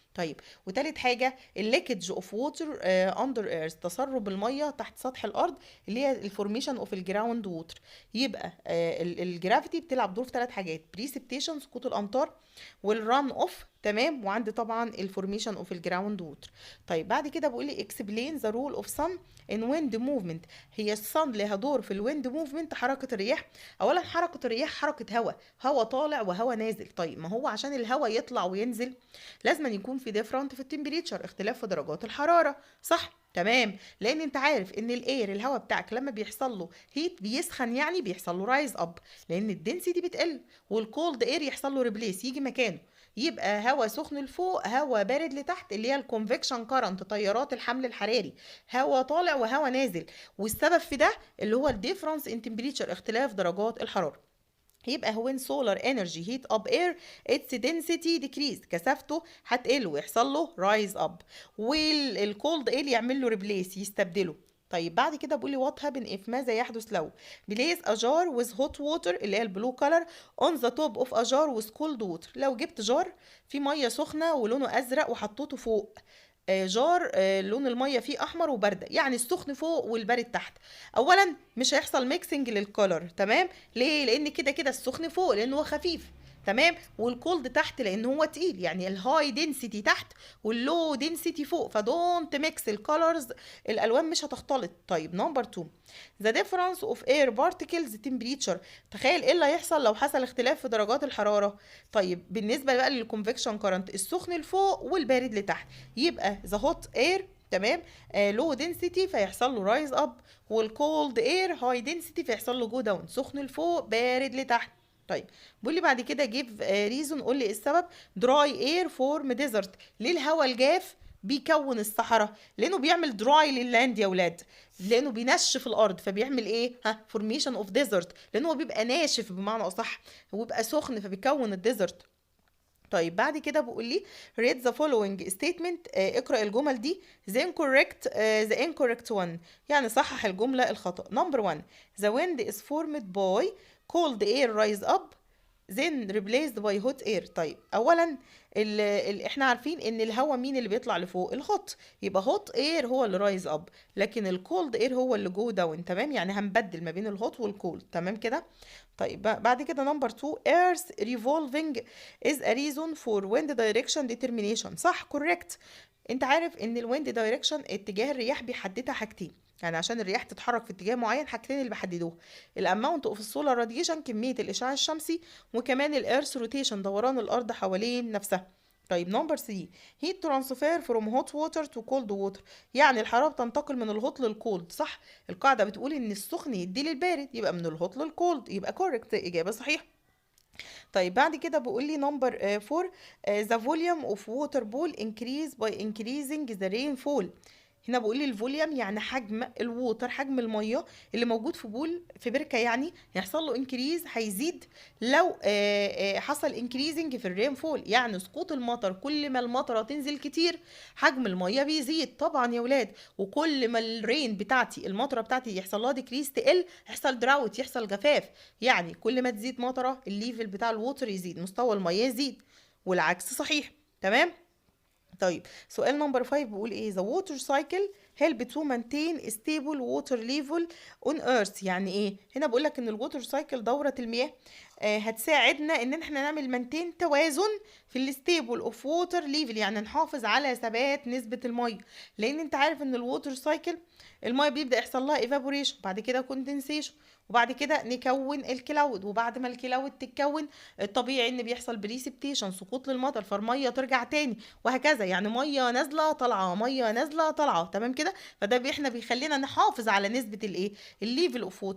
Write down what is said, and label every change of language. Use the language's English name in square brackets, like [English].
[Arabic] طيب وتالت حاجه [English] الليكج of water under earth, [Arabic] تسرب الميه تحت سطح الارض، اللي هي [English] الفورميشن اوف الجراوند ووتر. [Arabic] يبقى الجرافيتي بتلعب دور في ثلاث حاجات: [English] precipitation [Arabic] سقوط الامطار، [English] والران اوف [Arabic] تمام، وعندي طبعا [English] الفورميشن اوف الجراوند ووتر. [Arabic] طيب بعد كده بقول لي [English] explain the role of sun in wind movement. [Arabic] هي الصن لها دور في [English] الويند موفمنت، [Arabic] حركه الرياح. اولا حركه الرياح حركه هواء طالع وهواء نازل. طيب ما هو عشان الهواء يطلع وينزل لازم يكون في [English] different في التمبريتشر، [Arabic] اختلاف في درجات الحراره، صح؟ تمام، لان انت عارف ان الاير الهواء بتاعك لما بيحصل له هيت بيسخن، يعني بيحصل له [English] rise up [Arabic] لان الدنسيتي بتقل، والكولد اير يحصل له ريبليس يجي مكانه، يبقى هواء سخن لفوق هواء بارد لتحت، اللي هي [English] الكونفكشن كارنت، [Arabic] تيارات الحمل الحراري، هواء طالع وهواء نازل. والسبب في ده اللي هو [English] الديفرنس in temperature, [Arabic] اختلاف درجات الحراره. [English] يبقى when solar energy heat up air its density decrease، [Arabic] كثافته هتقل ويحصل له [English] rise up، والكولد air [Arabic] يعمل له [English] replace [Arabic] يستبدله. طيب بعد كده بيقول لي [English] what happen if، [Arabic] ماذا يحدث لو [English] place a jar with hot water [Arabic] اللي هي [English] البلو color on the top of a jar with cold water. [Arabic] لو جبت جار فيه ميه سخنه ولونه ازرق وحطيته فوق جار لون الميه فيه احمر وبارده، يعني السخن فوق والبارد تحت. اولا مش هيحصل ميكسنج للكولر، تمام؟ ليه؟ لان كده كده السخن فوق لان هو خفيف، تمام، والكولد تحت لان هو تقيل، يعني [English] الهاي دنسيتي [Arabic] تحت [English] واللو دنسيتي [Arabic] فوق، [English] فدونت ميكس الكولرز، [Arabic] الالوان مش هتختلط. طيب نمبر [English] 2 the difference of air particles temperature. [Arabic] تخيل ايه اللي هيحصل لو حصل اختلاف في درجات الحراره. طيب بالنسبه بقى للكونفكشن كارنت، السخن لفوق والبارد لتحت، يبقى [English] the hot air، [Arabic] تمام، [English] low density [Arabic] فيحصل له [English] rise up, والكولد air high density [Arabic] فيحصل له [English] go down, [Arabic] سخن لفوق بارد لتحت. طيب بيقول لي بعد كده [English] جيف ريزون، [Arabic] قول لي السبب. [English] Dry air form desert. [Arabic] ليه الهواء الجاف بيكون الصحراء؟ لانه بيعمل دراي لللاند يا ولاد، لانه بينشف الارض، فبيعمل ايه؟ [English] formation of desert, [Arabic] لانه هو بيبقى ناشف بمعنى اصح، وبيبقى سخن فبيكون الديزرت. طيب بعد كده بيقول لي [English] read the following statement، [Arabic] اقرأ الجمل دي. [English] the incorrect one، [Arabic] يعني صحح الجملة الخطأ. [English] number 1 the wind is formed by cold air rise up then replaced by hot air. [Arabic] طيب اولا احنا عارفين ان الهواء مين اللي بيطلع لفوق؟ الهوت، يبقى هوت اير هو اللي [English] rise up, [Arabic] لكن الكولد اير هو اللي [English] go down, [Arabic] تمام، يعني هنبدل ما بين الهوت والكولد، تمام كده. طيب بعد كده نمبر [English] 2 earth revolving is a reason for wind direction determination. [Arabic] صح، كوريكت. انت عارف ان [English] الويند دايركشن، [Arabic] اتجاه الرياح بيحددها حاجتين، يعني عشان الرياح تتحرك في اتجاه معين حاجتين اللي بيحددوها، [English] الاماونت اوف السولار راديشن، [Arabic] كميه الاشعاع الشمسي، وكمان [English] الارث روتيشن، [Arabic] دوران الارض حوالين نفسها. طيب نمبر 3 [English] heat transfer from hot water to cold water، [Arabic] يعني الحراره بتنتقل من الهوت للكولد، صح؟ القاعده بتقول ان السخن يدي للبارد، يبقى من الهوت للكولد، يبقى كوريكت، اجابه صحيحه. طيب بعد كده بيقول لي نمبر [English] 4 the volume of water pool increase by increasing the rainfall. [Arabic] هنا بقول لي الفوليوم يعني حجم الووتر، حجم الميه اللي موجود في بول، في بركه، يعني يحصل له انكريز، هيزيد لو حصل انكريزنج في [English] الرين فول، [Arabic] يعني سقوط المطر، كل ما المطره تنزل كتير حجم الميه بيزيد طبعا يا ولاد، وكل ما الرين بتاعتي، المطره بتاعتي، يحصل لها ديكريز، تقل، يحصل دراوت، يحصل جفاف، يعني كل ما تزيد مطره الليفل بتاع الووتر يزيد، مستوى الميه يزيد، والعكس صحيح، تمام. طيب سؤال نمبر 5 بيقول ايه؟ [English] the water cycle help to maintain stable water level on earth. [Arabic] يعني ايه؟ هنا بقول لك ان الووتر سايكل، دورة المياه، هتساعدنا ان احنا نعمل مانتين، توازن في [English] الستيبل اوف ووتر ليفل، [Arabic] يعني نحافظ على ثبات نسبة المية، لان انت عارف ان الووتر سايكل المية بيبدأ يحصل لها evaporation، بعد كده condensation، وبعد كده نكون الكلاود، وبعد ما الكلاود تتكون الطبيعي ان بيحصل بريسبتيشن، سقوط للمطر، فالميه ترجع تاني، وهكذا، يعني ميه نازله طالعه، ميه نازله طالعه، تمام كده. فده احنا بيخلينا نحافظ على نسبه الايه، [English] الليفل اوف ووتر.